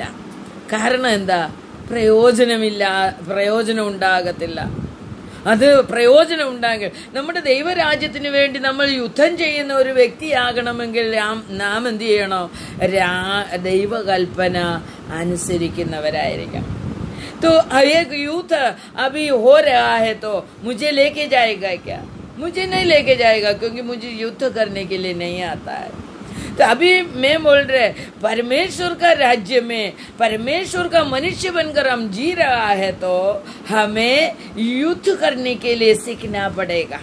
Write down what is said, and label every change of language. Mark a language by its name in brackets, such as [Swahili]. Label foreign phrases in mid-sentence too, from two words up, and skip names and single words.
[Malayalam] കാരണം എന്താ? പ്രയോജനം ഉണ്ടാകത്തില്ല. അത് പ്രയോജനം ഉണ്ടാകൽ നമ്മുടെ ദൈവരാജ്യത്തിന് വേണ്ടി നമ്മൾ യുദ്ധം ചെയ്യുന്ന ഒരു വ്യക്തിയാകണമെങ്കിൽ നാം എന്ത് ചെയ്യണോ? ദൈവകൽപ്പന അനുസരിക്കുന്നവരായിരിക്കണം. [Hindi] तो एक युद्ध अभी हो रहा है, तो मुझे लेके जाएगा क्या? मुझे नहीं लेके जाएगा, क्योंकि मुझे युद्ध करने के लिए नहीं आता है. तो अभी मैं बोल रहे परमेश्वर का राज्य में परमेश्वर का मनुष्य बनकर हम जी रहा है, तो हमें युद्ध करने के लिए सीखना पड़ेगा.